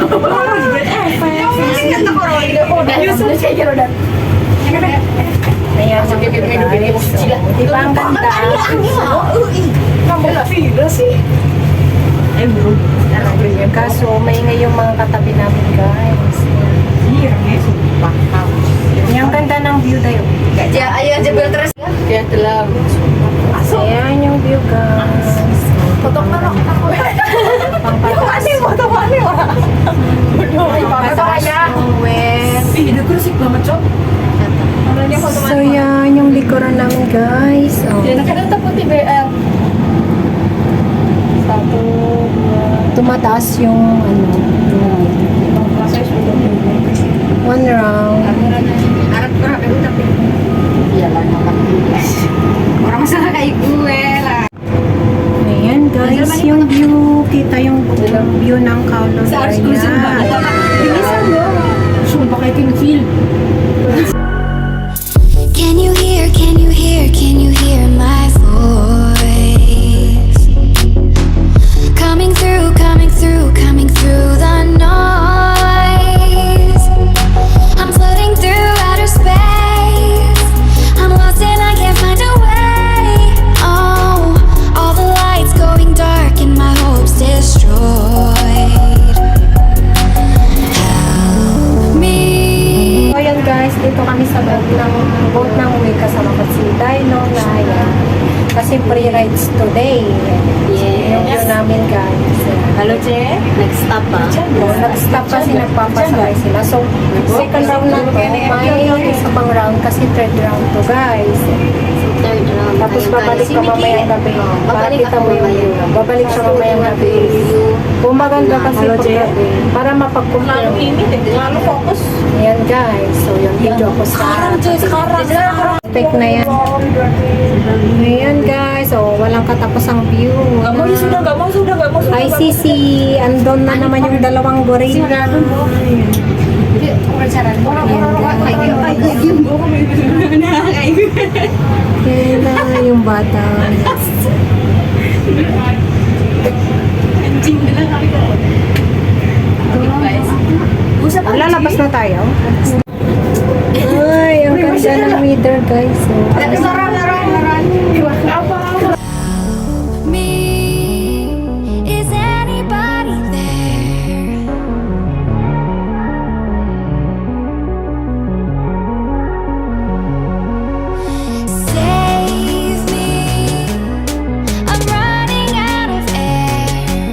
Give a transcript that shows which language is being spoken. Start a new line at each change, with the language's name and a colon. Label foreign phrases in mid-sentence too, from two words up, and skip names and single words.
Filipino: Ayan, diba ang ganda? Kaso maingay yung mga katabi namin guys. Yung ganda ng view tayo.
Indonesian: Ayo aja terus. Ya telah.
Filipino: Ayan yung view guys.
Indonesian: Foto mana aku. Itu aneh foto mana wah.
Filipino: So yan yung likuran namin guys. Oh. Tumataas yung ano.
English: One round.
Indonesian: Orang sana kayak gue lah.
Filipino: Ayan guys, yung view. Kita yung view ng Kowloon area.
Indonesian: Sumpah kayak kinfil.
English: Can you hear my voice? Coming through the noise. I'm floating through outer space. I'm lost and I can't find a way. Oh, all the lights going dark and my hopes destroyed. Help me.
Filipino: So yan guys, dito kami sa boat ng uwi kasama ko si Dino na ayan. Kasi
English: free rides today.
Filipino: Yung view namin guys. Halo Ce,
English: next stop
Filipino: pa. Nag-stop kasi nagpapasakay sila. So,
English: second round
Filipino: na to. May isa pang round kasi
English: third round
Filipino: to guys.
English: Third round.
Filipino: Tapos babalik ka mamayang gabi. Babalik Makita mo yung view. Babalik siya mamayang gabi. Bumaganda kasi pag gabi. Para mapag-compare.
Indonesian: Lalu fokus.
Filipino: Ayan guys. So, yung video ko sa take na yan. Ayan guys. So, walang katapos ang view.
Indonesian: Sudah gak mau.
Filipino: ICC. Andon na naman yung dalawang gorilla. Kaya yung bata. Lalabas na tayo. Ay, ang ganda ng weather guys.
English: Me, is anybody there? Save me, I'm running out of air.